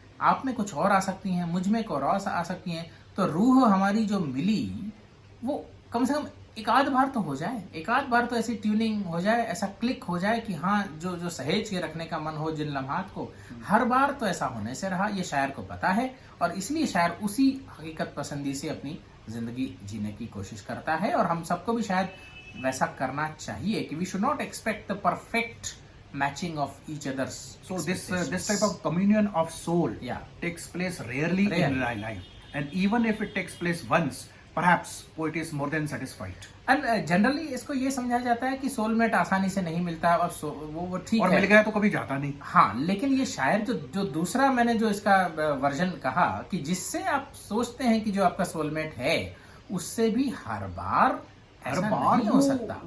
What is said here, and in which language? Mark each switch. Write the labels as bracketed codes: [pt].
[hi] आप में कुछ और आ सकती हैं, मुझ में और आ सकती हैं। तो रूह हमारी जो मिली वो कम से कम एक आध बार तो हो जाए, एक आध बार तो ऐसी ट्यूनिंग हो जाए, ऐसा क्लिक हो जाए कि हाँ, जो जो सहेज के रखने का मन हो जिन लम्हात को, हर बार तो ऐसा होने से रहा। ये शायर को पता है और इसलिए शायर उसी हकीकत पसंदी से अपनी जिंदगी जीने की कोशिश करता है। और हम सबको भी शायद वैसा करना चाहिए कि [en] We should not expect the perfect matching of each other's So this type of communion of soul takes place rarely in life, and even if it takes place once, perhaps poet is more than satisfied. And generally [hi] इसको ये समझा जाता है कि soulmate आसानी से नहीं मिलता और वो ठीक है, और मिल गया तो कभी जाता नहीं। हाँ, लेकिन ये शायर जो दूसरा मैंने जो इसका वर्जन कहा कि जिससे आप सोचते हैं कि जो आपका सोलमेट है उससे भी हर बार नहीं हो सकता।